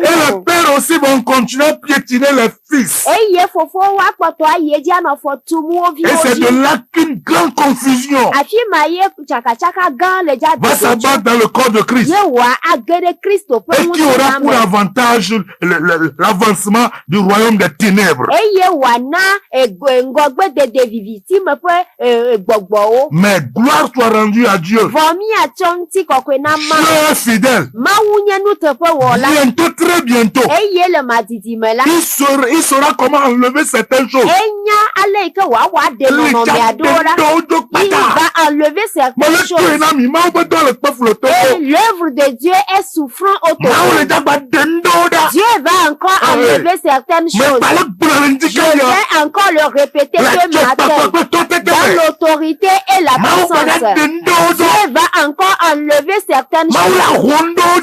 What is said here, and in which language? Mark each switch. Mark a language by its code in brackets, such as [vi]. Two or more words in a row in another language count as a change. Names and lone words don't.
[fr] Et les [ee] ŋu o. [fr] pères aussi vont continuer à piétiner les fils. [ee] Eye fofowo akpɔtɔ ayi edzi anɔ afɔ tum wo [fr] Et [ee] viwo [fr] c'est de [ee] dzi. [fr] là qu'une grande confusion [ee] Afi ma ye tsakatsaka gã le dza [fr] va [ee] dogo [fr] s'abattre dans le corps de Christ. [ee] Ye wòa age ɖe Kristo ƒe [fr] Et qui aura [ee] ŋutilã [fr] pour [ee] me. [fr] avantage l'avancement du royaume des ténèbres. [ee] Eye wòana ŋgɔgbedede vivitime ƒe gbɔgbɔwo. [fr] Mais gloire soit rendue à Dieu. [ee] Vɔ míatsɔ ŋutikɔkɔe na [fr] Dieu [ee] Mawu. [fr] est fidèle. [ee] Mawu nye nuteƒewɔla. [fr] Bientôt, très bientôt, [ee] Eye le madidime la. [fr] il saura comment enlever certaines choses. [ee] Enya ale yi ke wòawɔ aɖe nɔnɔme aɖewo la. [fr] Il va enlever certaines choses. Et l'œuvre de Dieu est souffrant au Togo. Dieu va encore enlever certaines choses. Je vais encore le répéter ce matin. Dans l'autorité et la puissance. Dieu va encore enlever certaines choses.